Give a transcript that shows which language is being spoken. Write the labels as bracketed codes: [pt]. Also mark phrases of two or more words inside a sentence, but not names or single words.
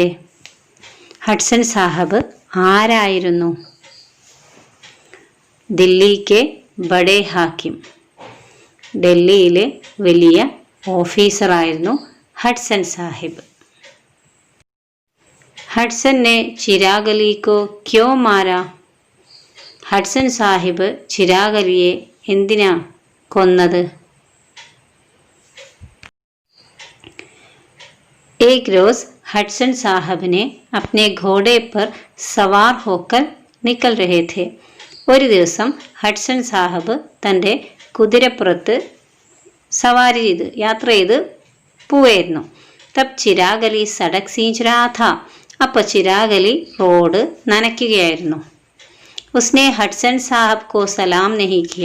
[ml] ഹഡ്സൺ സാഹബ് ആരായിരുന്നു? [hi] दिल्ली के बड़े हाकिम. [ml] ഡൽഹിയിലെ വലിയ ഓഫീസറായിരുന്നു ഹഡ്സൺ സാഹിബ്. [hi] ഹഡ്സൺ ने ചിരാഗ് അലി को क्यों मारा? [ml] ഹഡ്സൺ സാഹിബ് ചിരാഗ് അലിയെ എന്തിനാ കൊന്നത്? [hi] एक रोज हडसन साहब ने अपने घोड़े पर सवार होकर निकल रहे थे. [ml] ഒരു ദിവസം ഹഡ്സൺ സാഹബ് തൻ്റെ കുതിരപ്പുറത്ത് സവാരി ചെയ്ത് യാത്ര ചെയ്ത് പോവായിരുന്നു. [hi] तब चिराग़ अली सड़क सींच रहा था. [ml] അപ്പോൾ ചിരാഗ് അലി റോഡ് നനയ്ക്കുകയായിരുന്നു. [hi] उसने हडसन साहब को सलाम नहीं किया.